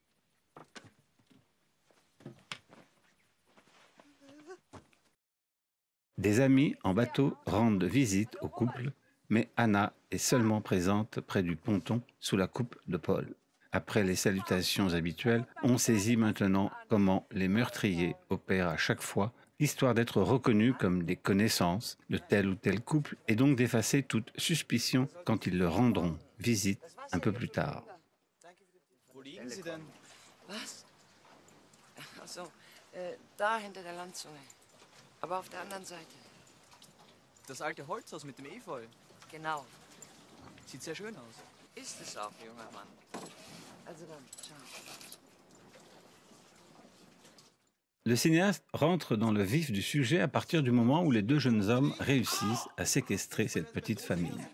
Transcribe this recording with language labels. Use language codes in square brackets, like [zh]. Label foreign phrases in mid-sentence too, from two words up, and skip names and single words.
[fr] Des amis en bateau rendent visite au couple, mais Anna est seulement présente près du ponton sous la coupe de Paul. Après les salutations habituelles, on saisit maintenant comment les meurtriers opèrent à chaque fois, histoire d'être reconnus comme des connaissances de tel ou tel couple et donc d'effacer toute suspicion quand ils leur rendront visite un peu plus tard. [de] Wo liegen Sie denn? Was? Ach so, da hinter der Landzunge. Aber auf der anderen Seite. Das alte Holzhaus mit dem Efeu. Genau. Sieht sehr schön aus. Ist es auch, junger Mann. Also dann, ciao. [fr] Le cinéaste rentre dans le vif du sujet à partir du moment où les deux jeunes hommes réussissent à séquestrer cette petite famille.